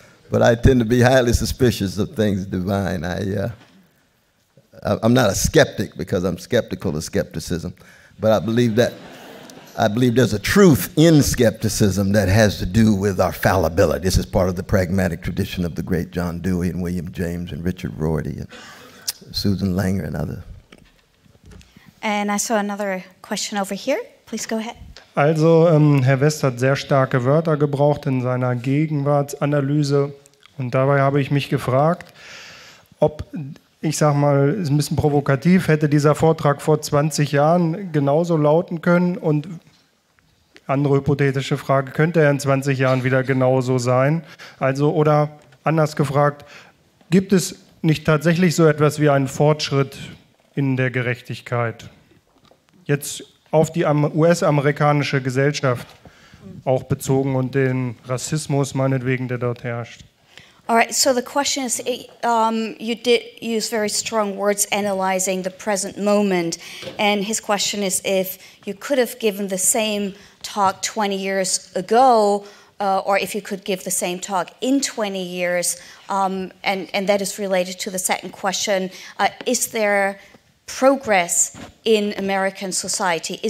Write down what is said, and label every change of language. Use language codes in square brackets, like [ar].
[en] But I tend to be highly suspicious of things divine. I'm not a skeptic because I'm skeptical of skepticism, but I believe there's a truth in skepticism that has to do with our fallibility. This is part of the pragmatic tradition of the great John Dewey and William James and Richard Rorty and Susan Langer and others. And I saw another question over here. Please go ahead. [de] Also, Herr West hat sehr starke Wörter gebraucht in seiner Gegenwartsanalyse. Und dabei habe ich mich gefragt, ob, ich sage mal, ist ein bisschen provokativ, hätte dieser Vortrag vor 20 Jahren genauso lauten können? Und andere hypothetische Frage, könnte er in 20 Jahren wieder genauso sein? Also, oder anders gefragt, gibt es nicht tatsächlich so etwas wie einen Fortschritt in der Gerechtigkeit? Jetzt auf die US-amerikanische Gesellschaft auch bezogen und den Rassismus meinetwegen, der dort herrscht. [en] All right, so the question is, you did use very strong words analyzing the present moment, and his question is if you could have given the same talk 20 years ago, or if you could give the same talk in 20 years, and that is related to the second question, is there progress in American society?